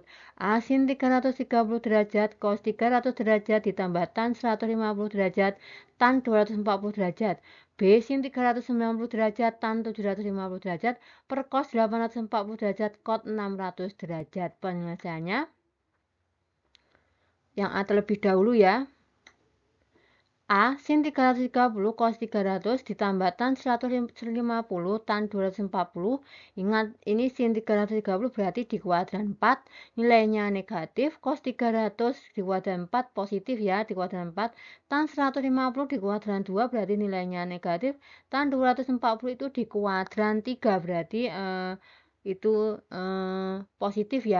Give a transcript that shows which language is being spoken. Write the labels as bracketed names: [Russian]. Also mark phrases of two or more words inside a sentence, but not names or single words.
[Indonesian] A sin 330 derajat, cos 300 derajat ditambah tan 150 derajat, tan 240 derajat. B sin 390 derajat, tan 750 derajat, per cos 840 derajat, cot 600 derajat. Penyelesaiannya yang A terlebih dahulu ya. A sin 330 cos 300 ditambah tan 150 tan 240. Ingat ini sin 330 berarti di kuadran 4 nilainya negatif, cos 300 di kuadran 4 positif ya di kuadran 4, tan 150 di kuadran 2 berarti nilainya negatif, tan 240 itu di kuadran 3 berarti itu positif ya.